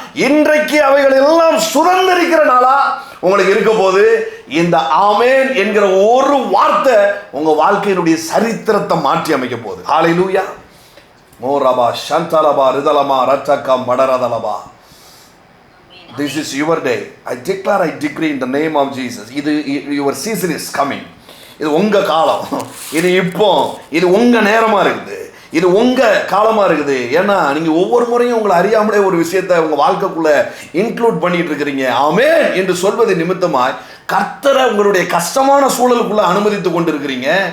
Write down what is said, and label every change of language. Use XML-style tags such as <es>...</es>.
<ta>இன்றைக்கு அவைகள் எல்லாம் சுதந்திரிக்கிற நாளா உங்களுக்கு இருக்க போது இந்த ஆமென் என்கிற ஒரு வார்த்தை உங்க வாழ்க்கையினுடைய சரித்திரத்தை மாற்றி அமைக்க போகுது. ஹல்லேலூயா. மோரபா சந்தலபா ரிதலமா ரச்சக்கா மடரதலபா.</ta> <en>This is your day. I declare, I decree in the name of Jesus. Your season is coming.</en> <ta>இது உங்க காலம், இது இப்போ, இது உங்க நேரமா இருக்குது, இது உங்க காலமா இருக்குது. ஏன்னா நீங்க ஒவ்வொரு முறையும் உங்களை அறியாமலே ஒரு விஷயத்தை உங்க வாழ்க்கைக்குள்ள இன்க்ளூட் பண்ணிட்டு இருக்கிறீங்க. ஆமென் என்று சொல்வது நிமித்தமாய் கர்த்தரை உங்களுடைய கஷ்டமான சூழலுக்குள்ள அனுமதித்து கொண்டிருக்கிறீங்க.</ta>